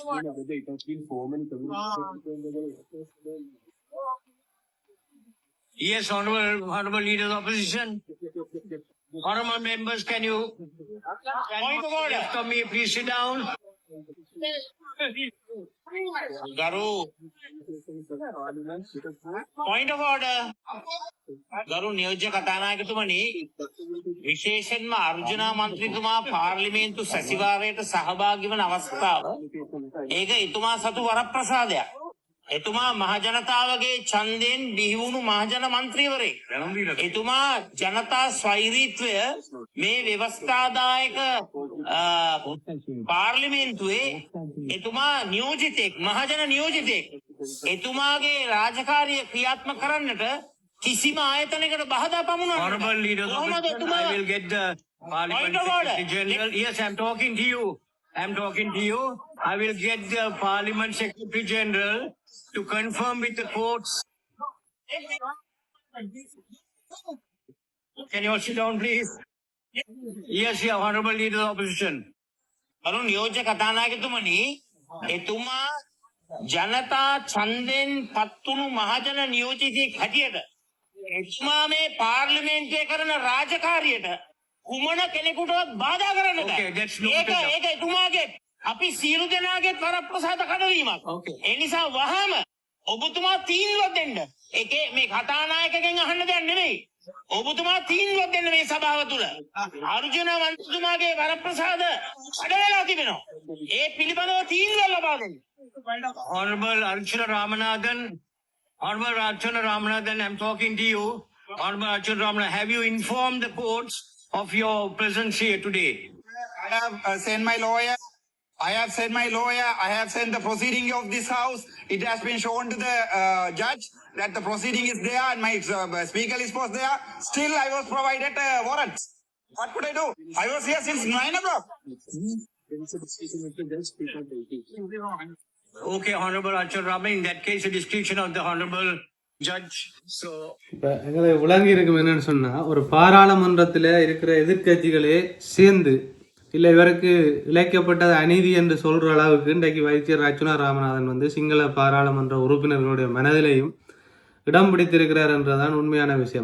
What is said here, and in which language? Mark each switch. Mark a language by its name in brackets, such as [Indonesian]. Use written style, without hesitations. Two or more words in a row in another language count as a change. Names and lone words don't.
[English] Yes, Honorable Leader of Opposition. Honorable members, can you point of order? Please sit down. Garu. Point of order. [Sinhala] ගරු නියෝජ්‍ය කතානායකතුමනි විශේෂයෙන්ම අර්ජුනා මන්ත්‍රීතුමා පාර්ලිමේන්තු සැසිවාරයට සහභාගී වන අවස්ථාව ඒක එතුමා සතු වරප්‍රසාදයක්. එතුමා මහජනතාවගේ ඡන්දයෙන් බිහි වුණු මහජන මන්ත්‍රීවරයෙක්. එතුමා ජනතා ස්වෛරීත්වය මේ ව්‍යවස්ථාදායක පාර්ලිමේන්තුවේ එතුමා නියෝජිතෙක් මහජන නියෝජිතෙක්. එතුමාගේ රාජකාරිය ක්‍රියාත්මක කරන්නට කිසිම ආයතනයකට බහදා පමුණුවන්න. Honorable leaders of the, I will get the Parliament Secretary General. Yes, I'm talking to you. I will get the Parliament Secretary General to confirm with the courts. Can you all sit down, please? Yes, yeah, Honorable Leader of the Opposition. අරු නියෝජ්‍ය කතානායකතුමනි එතුමා ජනතා ඡන්දෙන් පත්තුණු මහජන නියෝජිතයෙක් හැටියට එතුමා මේ පාර්ලිමේන්තුවේ කරන රාජකාරියට කුමන කෙනෙකුටවත් බාධා කරන්නද? ඒක එතුමාගේ අපි සියලු දෙනාගේ වරප්‍රසාද කඩවීමක්. ඒ නිසා වහම ඔබතුමා තීන්දුවක් දෙන්න. ඒකේ මේ කතානායකගෙන් අහන්න දෙයක් නෙමෙයි. ඔබතුමා තීන්දුවක් දෙන්න මේ සභාව තුල. අර්ජුන මන්ත්‍රීතුමාගේ වරප්‍රසාද කඩවලා තිබෙනවා. ඒ පිළිබඳව තීන්දුවක් ලබා දෙන්න. [English] Honorable Archana Ramanathan, I'm talking to you. Honorable Archana Ramanathan, have you informed the courts of your presence here today? I have sent my lawyer. I have sent the proceeding of this house. It has been shown to the judge that the proceeding is there and my speaker list was there. Still, I was provided warrants. What could I do? I was here since 9 o'clock. Okay, Honorable Archana Ramanathan, in that case, a discretion of the Honorable Judge. So, [Tamil] இப்போ எங்களுக்கு விளங்கி இருக்கும் என்னன்னு சொன்னால் ஒரு பாராளுமன்றத்தில் இருக்கிற எதிர்க்கட்சிகளே சேர்ந்து இல்லை இவருக்கு இழைக்கப்பட்டது அநீதி என்று சொல்கிற அளவுக்கு இன்றைக்கு வைத்தியர் அர்ச்சுனா ராமநாதன் வந்து சிங்கள பாராளுமன்ற உறுப்பினர்களுடைய மனதிலையும் இடம் பிடித்திருக்கிறார் என்றதான் உண்மையான விஷயம்.